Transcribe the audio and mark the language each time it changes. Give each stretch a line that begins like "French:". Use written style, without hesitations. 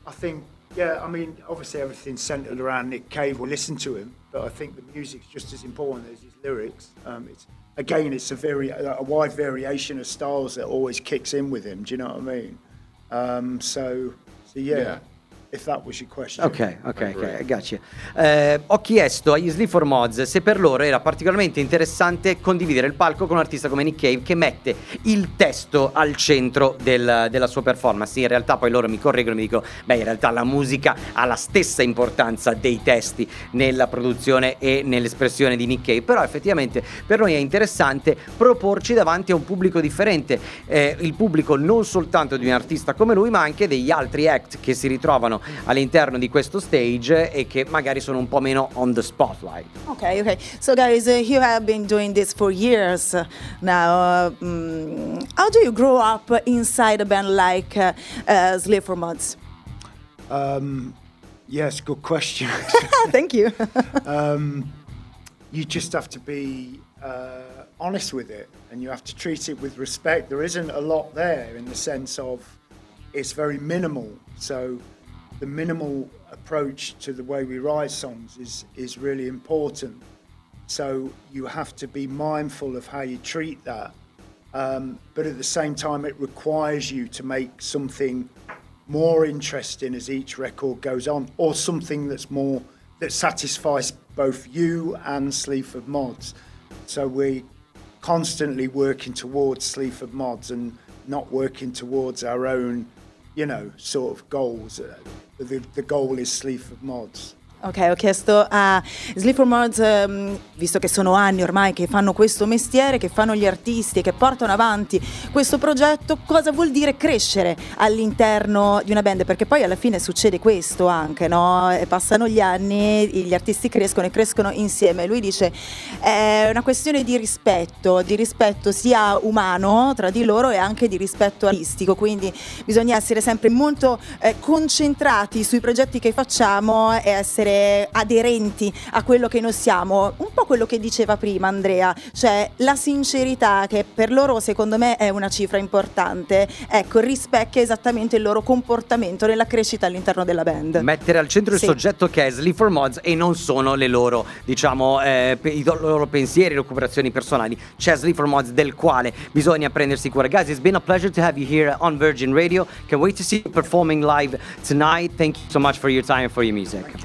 English: I think, obviously everything's centered around Nick Cave. We'll listen to him, but I think the music's just as important as his lyrics. It's a wide variation of styles that always kicks in with him, do you know what I mean? So, if that was your question. Okay, I got you.
Italian: Ho chiesto agli Sleep for Mods se per loro era particolarmente interessante condividere il palco con un artista come Nick Cave, che mette il testo al centro della sua performance. In realtà poi loro mi correggono e mi dicono: beh, in realtà la musica ha la stessa importanza dei testi nella produzione e nell'espressione di Nick Cave, però effettivamente per noi è interessante proporci davanti a un pubblico differente, il pubblico non soltanto di un artista come lui, ma anche degli altri act che si ritrovano all'interno di questo stage e che magari sono un po' meno
English: on the spotlight.
Italian: Okay.
English: So guys, you have been doing this for years now. How do you grow up inside a band like Sleep for Mods? Yes, good question. Thank you. You just have to be honest with it, and you have to treat it with respect. There isn't a lot there in the sense of it's very minimal. So the minimal approach to the way we write songs is really important. So you have to be mindful of how you treat that. But at the same time, it requires you to make something more interesting as each record goes on, or something that satisfies both you and Sleep of Mods. So we're constantly working towards Sleep of Mods and not working towards our own, you know, sort of goals. The goal is Sleep for Mods.
Italian: Ok, ho chiesto a Sleep for Mods, visto che sono anni ormai che fanno questo mestiere, che fanno gli artisti e che portano avanti questo progetto, cosa vuol dire crescere all'interno di una band? Perché poi alla fine succede questo anche, no? E passano gli anni, gli artisti crescono e crescono insieme. Lui dice: è una questione di rispetto sia umano tra di loro e anche di rispetto artistico. Quindi bisogna essere sempre molto concentrati sui progetti che facciamo e essere aderenti a quello che noi siamo, un po' quello che diceva prima Andrea, cioè la sincerità, che per loro secondo me è una cifra importante, ecco, rispecchia esattamente il loro comportamento nella crescita all'interno della band. Mettere al centro, sì, il soggetto che è Sleep for Mods e non sono le loro, diciamo, i loro pensieri, le occupazioni personali. C'è Sleep for Mods del quale bisogna prendersi cura.
English: Guys, it's been a pleasure to have you here on Virgin Radio. Can't wait to see you performing live tonight. Thank you so much for your time and for your music.